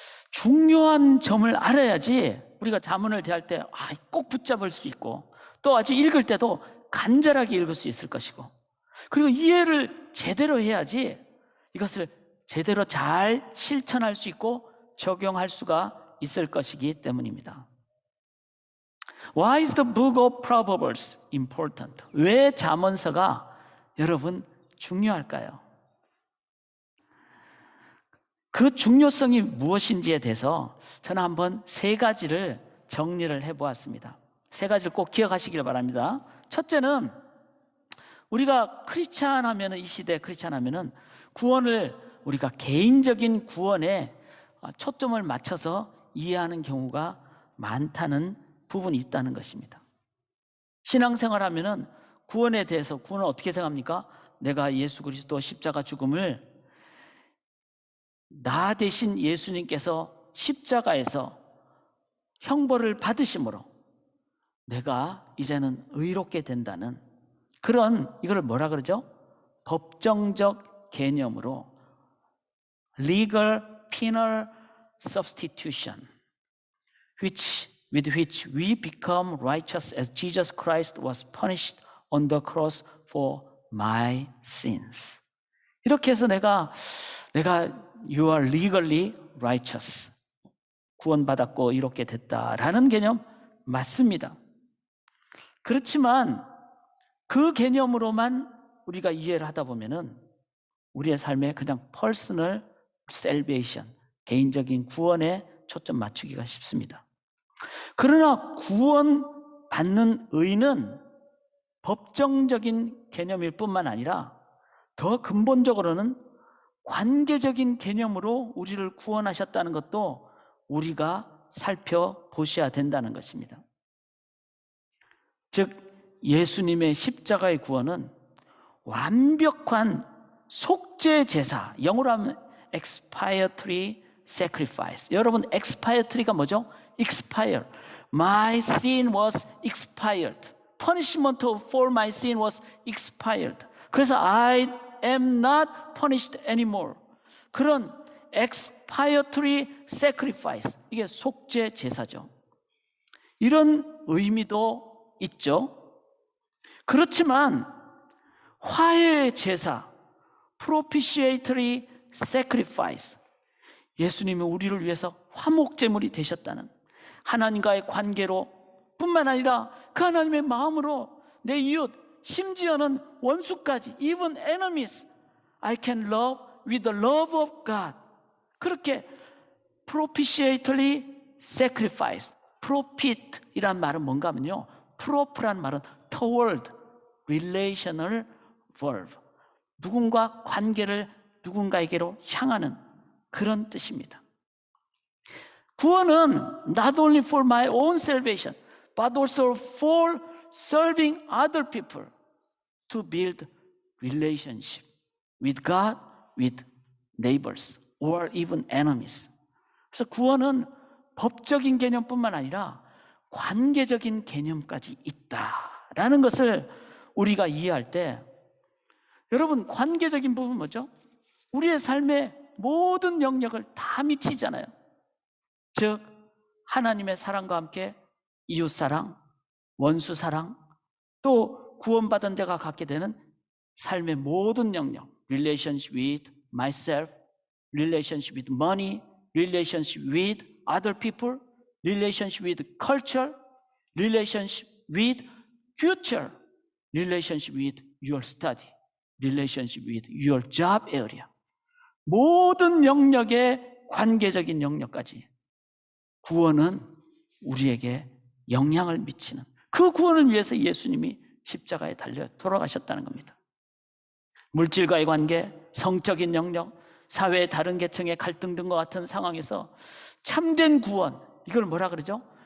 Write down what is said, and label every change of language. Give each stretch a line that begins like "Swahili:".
Korean: 중요한 점을 알아야지 우리가 잠언을 대할 때 꼭 붙잡을 수 있고, 또 아주 읽을 때도 간절하게 읽을 수 있을 것이고, 그리고 이해를 제대로 해야지 이것을 제대로 잘 실천할 수 있고 적용할 수가 있을 것이기 때문입니다.
English: Why is the book of Proverbs important?
Korean: 왜 잠언서가 여러분 중요할까요? 그 중요성이 무엇인지에 대해서 저는 한번 세 가지를 정리를 해보았습니다. 세 가지를 꼭 기억하시길 바랍니다. 첫째는 우리가 크리스찬 하면은, 이 시대 크리스찬 하면은 구원을 우리가 개인적인 구원에 초점을 맞춰서 이해하는 경우가 많다는 부분이 있다는 것입니다. 신앙생활 하면은 구원에 대해서, 구원을 어떻게 생각합니까? 내가 예수 그리스도 십자가 죽음을, 나 대신 예수님께서 십자가에서 형벌을 받으심으로 내가 이제는 의롭게 된다는 그런, 이걸 뭐라 그러죠? 법정적 개념으로
English: legal penal substitution, with which we become righteous as Jesus Christ was punished on the cross for my sins.
Korean: 이렇게 해서 내가
English: you are legally righteous,
Korean: 구원받았고 이렇게 됐다라는 개념 맞습니다. 그렇지만 그 개념으로만 우리가 이해를 하다 보면은 우리의 삶에 그냥
English: personal salvation,
Korean: 개인적인 구원에 초점 맞추기가 쉽습니다. 그러나 구원받는 의는 법정적인 개념일 뿐만 아니라 더 근본적으로는 관계적인 개념으로 우리를 구원하셨다는 것도 우리가 살펴보셔야 된다는 것입니다. 즉 예수님의 십자가의 구원은 완벽한 속죄 제사, 영어로 하면 expiatory sacrifice. 여러분 expiatory가 뭐죠?
English: expire. My sin was expired. Punishment for my sin was expired.
Korean: 그래서
English: I am not punished anymore.
Korean: 그런 expiatory sacrifice, 이게 속죄 제사죠. 이런 의미도 있죠. 그렇지만 화해의 제사, propitiatory sacrifice, 예수님이 우리를 위해서 화목제물이 되셨다는 하나님과의 관계로 뿐만 아니라 그 하나님의 마음으로 내 이웃, 심지어는 원수까지,
English: even enemies, I can love with the love of God.
Korean: 그렇게 propitiatory sacrifice, propit이란 말은 뭔가 하면요, prop란 말은
English: toward, relational verb,
Korean: 누군가 관계를 누군가에게로 향하는 그런 뜻입니다.
English: 구원은 not only for my own salvation, but also for serving other people to build relationship with God, with neighbors, or even enemies.
Korean: 그래서 구원은 법적인 개념뿐만 아니라 관계적인 개념까지 있다라는 것을 우리가 이해할 때, 여러분 관계적인 부분 뭐죠? 우리의 삶의 모든 영역을 다 미치잖아요. 즉 하나님의 사랑과 함께 이웃사랑, 원수사랑, 또 구원받은 자가 갖게 되는 삶의 모든 영역,
English: relationship with myself, relationship with money, relationship with other people, relationship with culture, relationship with future, relationship with your study, relationship with your job area.
Korean: 모든 영역의 관계적인 영역까지 구원은 우리에게 영향을 미치는, 그 구원을 위해서 예수님이 십자가에 달려 돌아가셨다는 겁니다. 물질과의 관계, 성적인 영역, 사회의 다른 계층의 갈등 등과 같은 상황에서 참된 구원, 이걸 뭐라 그러죠?